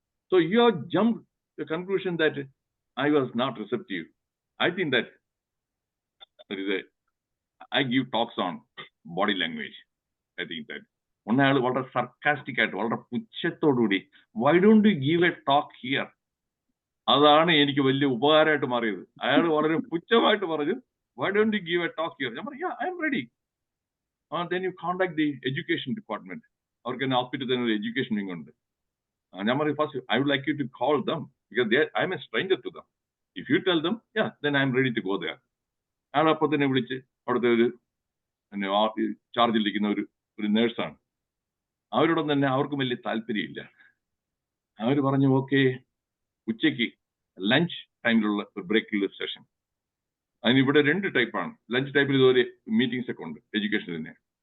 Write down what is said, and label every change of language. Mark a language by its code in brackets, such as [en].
[en] So you have jumped to the conclusion that I was not receptive. I think that I give talks on body language. I think that one [ml] aayal വളരെ sarcastic ആയിട്ട് വളരെ പുച്ഛത്തോടുകൂടി, [en] why don't you give a talk here? [ml] അതാണ് എനിക്ക് വലിയ ഉപകാരമായിട്ട് മാറിയത്. അയാൾ വളരെ പുച്ഛമായിട്ട് പറഞ്ഞു, [en] why don't you give a talk here? [ml] ഞാൻ പറഞ്ഞു, [en] yeah, I am ready. Then you contact the education department. [ml] അവർക്ക് തന്നെ ഹോസ്പിറ്റലിൽ തന്നെ ഒരു എഡ്യൂക്കേഷൻ വിങ് ഉണ്ട്. ഞാൻ പറഞ്ഞു, [en] first I would like you to call them because I am a stranger to them. If you tell them, yeah, then I am ready to go there. [ml] അയാൾ അപ്പോൾ തന്നെ വിളിച്ച് അവിടുത്തെ ഒരു ചാർജിലിരിക്കുന്ന ഒരു നേഴ്സാണ്. അവരോടൊന്നും തന്നെ അവർക്കും വലിയ താല്പര്യമില്ല. അവർ പറഞ്ഞു, ഓക്കെ, ഉച്ചയ്ക്ക് ലഞ്ച് ടൈമിലുള്ള ഒരു ബ്രേക്കുള്ള സെഷൻ. അതിനിവിടെ 2 ടൈപ്പാണ്. ലഞ്ച് ടൈപ്പിൽ ഇതുപോലെ മീറ്റിംഗ്സ് ഒക്കെ ഉണ്ട് എഡ്യൂക്കേഷനിൽ തന്നെ.